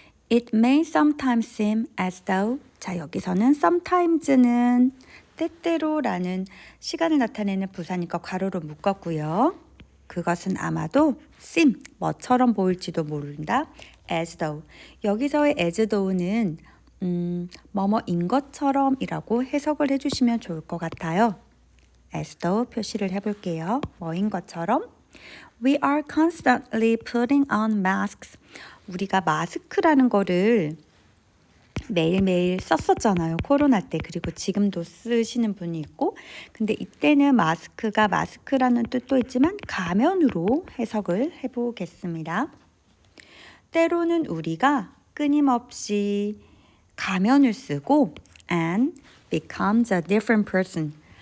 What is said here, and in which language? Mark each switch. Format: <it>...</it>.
<en>It may sometimes seem as though</en> <ko>자 여기서는 sometimes는 때때로라는 시간을 나타내는 부사니까 괄호로 묶었고요. 그것은 아마도 seem 뭐처럼 보일지도 모른다. as though 여기서의 as though는 뭐뭐인 것처럼 이라고 해석을 해주시면 좋을 것 같아요. as though 표시를 해볼게요. 뭐인 것처럼</ko> <en>We are constantly putting on masks.</en> <ko>우리가 마스크라는 거를 매일매일 썼었잖아요. 코로나 때. 그리고 지금도 쓰시는 분이 있고. 근데 이때는 마스크가 마스크라는 뜻도 있지만 가면으로 해석을 해보겠습니다. 때로는 우리가 끊임없이 가면을 쓰고</ko> <en>and becomes a different person.</en>